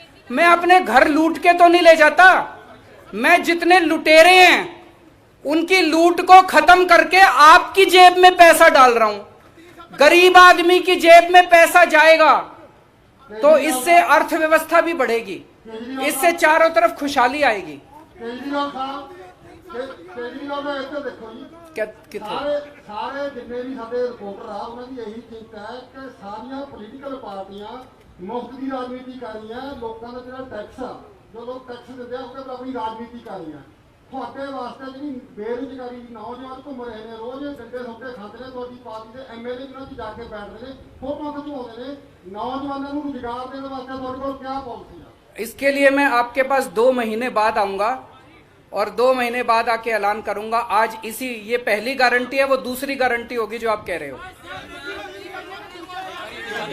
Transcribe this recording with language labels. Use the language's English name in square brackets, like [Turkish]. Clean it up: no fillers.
[Hindi] मैं अपने घर लूट के तो नहीं ले जाता, मैं जितने लुटेरे हैं उनकी लूट को खत्म करके आपकी जेब में पैसा डाल रहा हूं। गरीब आदमी की जेब में पैसा जाएगा, तो इससे अर्थव्यवस्था भी बढ़ेगी, इससे चारों तरफ खुशहाली आएगी। [Punjabi] केजरीवाल साहब केजरीवाल ਦਾ ਇੱਥੇ ਦੇਖੋ ਜੀ ਸਾਰੇ ਜਿੰਨੇ ਵੀ ਸਾਡੇ ਰਿਪੋਰਟਰ ਆ ਉਹਨਾਂ ਦੀ ਇਹੀ ਚਿੰਤਾ ਹੈ ਕਿ ਸਾਰੀਆਂ ਪੋਲੀਟੀਕਲ ਪਾਰਟੀਆਂ ਮੁਫਤ ਦੀ ਰਾਜਨੀਤੀ ਕਰ ਰਹੀਆਂ, ਲੋਕਾਂ ਦਾ ਜਿਹੜਾ ਟੈਕਸ ਆ ਜੋ ਲੋਕ ਟੈਕਸ ਦਿੰਦੇ ਆ ਉਹਦੇ ਪਰ ਆਪਣੀ ਰਾਜਨੀਤੀ ਕਰ ਰਹੀਆਂ। ਤੁਹਾਡੇ ਵਾਸਤੇ ਜਿਹੜੀ ਬੇਰੁਜ਼ਗਾਰੀ ਨੌਜਵਾਨ ਘੁੰਮ ਰਹੇ ਨੇ, ਰੋਜ਼ ਡੰਡੇ ਸੌਦੇ ਖਾਂਦੇ ਨੇ, ਤੁਹਾਡੀ ਪਾਰਟੀ ਦੇ ਐਮਐਲਏ ਜਿਹਨਾਂ 'ਚ ਜਾ ਕੇ ਬੈਠਦੇ ਨੇ, ਫੋਟੋ ਖਿਚਵਾਉਂਦੇ ਨੇ, ਨੌਜਵਾਨਾਂ ਨੂੰ ਰੁਜ਼ਗਾਰ ਦੇਣ ਵਾਸਤੇ ਤੁਹਾਡੇ ਕੋਲ ਕੀ ਪਾਲਿਸੀ ਆ? [Hindi] इसके लिए मैं आपके पास 2 महीने बाद आऊंगा और 2 महीने बाद आके ऐलान करूंगा। आज इसी ये पहली गारंटी है, वो दूसरी गारंटी होगी जो आप कह रहे हो।